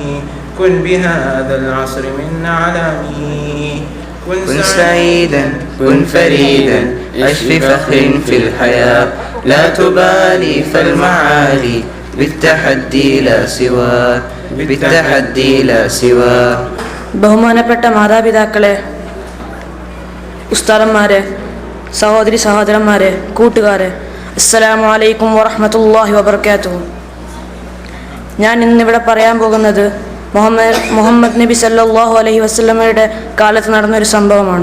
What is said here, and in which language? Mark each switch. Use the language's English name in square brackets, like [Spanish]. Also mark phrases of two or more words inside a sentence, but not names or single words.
[Arabic] كن بهذا العصر من علامه. كن سعيدا كن فريدا عش في فخر في الحياة، لا تبالي فالمعالي بالتحدي لا سواه بالتحدي لا سواه. [Malayalam] ബഹുമാനപ്പെട്ട മാതാപിതാക്കളെ, ഉസ്താദന്മാരെ, സഹോദരി സഹോദരന്മാരെ, കൂട്ടുകാരെ, [Arabic] السلام عليكم ورحمة الله وبركاته. [Malayalam] ഞാൻ ഇന്നിവിടെ പറയാൻ പോകുന്നത് മുഹമ്മദ് നബി [Arabic] صلى الله عليه وسلم [Malayalam] കാലത്ത് നടന്നൊരു സംഭവമാണ്.